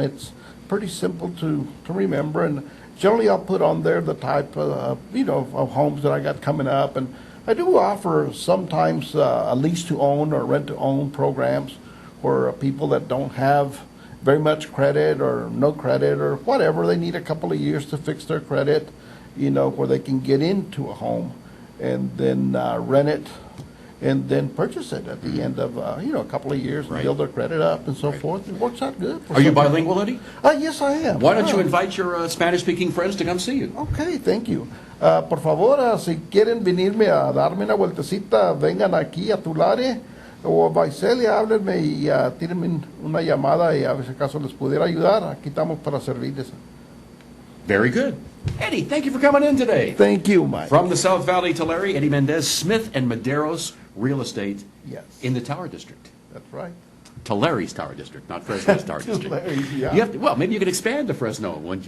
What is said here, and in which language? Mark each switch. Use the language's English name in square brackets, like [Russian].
[English] It's pretty simple to remember, and generally I'll put on there the type of homes that I got coming up, and I do offer sometimes a lease to own or rent to own programs where people that don't have very much credit or no credit or whatever, they need a couple of years to fix their credit, where they can get into a home and then rent it and then purchase it at the end of, a couple of years and Right. build their credit up and so Right. forth. It works out good. for Are you some people. bilingual, Eddie? Yes, I am. Why don't you Ah. invite your Spanish-speaking friends to come see you? Ok, thank you. [Spanish] Por favor, si quieren venirme a darme una vueltecita, vengan aquí a Tulare o a Visalia, háblenme y tírenme una llamada y a ver si acaso les pudiera ayudar. Aquí estamos para servirles. [English] Very good. Eddie, thank you for coming in today. Thank you, Mike. From the South Valley, Tulare, Eddie Mendez, Smith and Maderos Real Estate Yes, in the Tower District. that's right. Tulare's Tower District, not Fresno's Tower District. Tulare's, yeah. You have to, well, maybe you can expand to Fresno.